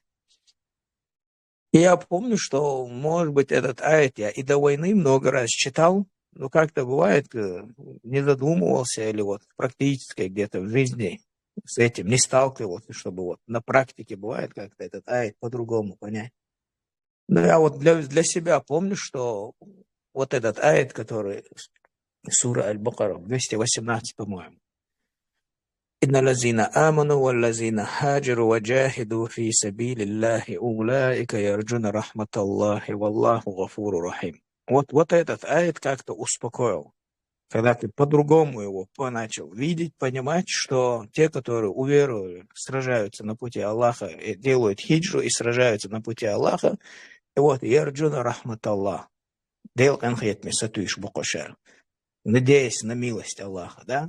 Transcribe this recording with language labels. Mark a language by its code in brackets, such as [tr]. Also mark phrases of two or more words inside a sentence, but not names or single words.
[ru] И я помню, что, может быть, этот аят я и до войны много раз читал, но как-то бывает, не задумывался или вот практически где-то в жизни с этим не сталкивался, чтобы вот на практике бывает как-то этот аят по-другому понять. Но я вот для себя помню, что вот этот аят, который сура Аль-Бакара, 218, по-моему. [ar] إن الذين آمنوا والذين هاجروا وجاهدوا في سبيل الله أولئك يرجون رحمة الله والله غفور رحيم. [ru] Вот этот аят как-то успокоил. Когда ты по-другому его начал видеть, понимать, что те, которые уверовали, сражаются на пути Аллаха, делают хиджру и сражаются на пути Аллаха, и вот [ar] «يرجون رحمة الله», «Дел конкретно сатуиш букашар», [ru] надеясь на милость Аллаха, да?